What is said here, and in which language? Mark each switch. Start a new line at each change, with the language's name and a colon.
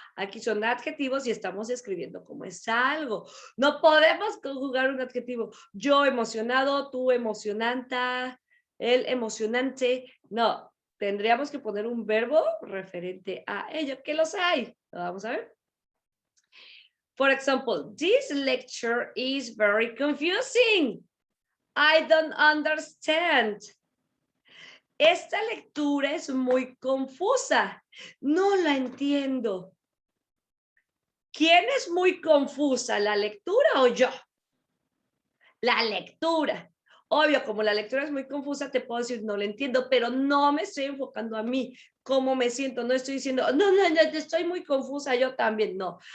Spanish: Aquí son adjetivos y estamos escribiendo cómo es algo. No podemos conjugar un adjetivo. Yo emocionado, tú emocionanta, él emocionante. No, tendríamos que poner un verbo referente a ello, que los hay. ¿Lo vamos a ver?
English: For example, this lecture is very confusing. I don't understand.
Spanish: Esta lectura es muy confusa. No la entiendo. ¿Quién es muy confusa, la lectura o yo? La lectura. Obvio, como la lectura es muy confusa, te puedo decir, no la entiendo, pero no me estoy enfocando a mí, cómo me siento, no estoy diciendo, no, estoy muy confusa, yo también, no.